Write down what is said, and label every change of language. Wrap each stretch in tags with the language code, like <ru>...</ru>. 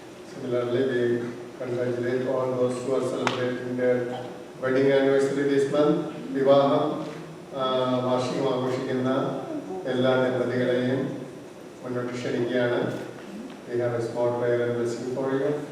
<en>Similarly, we congratulate all those who are celebrating their wedding anniversary this month.</en> <ml>വിവാഹം വാർഷികം ആഘോഷിക്കുന്ന എല്ലാ ദമ്പതികളെയും മുന്നോട്ട് ക്ഷണിക്കുകയാണ്.</ml> <en>We have a small prayer and blessing for you.</en>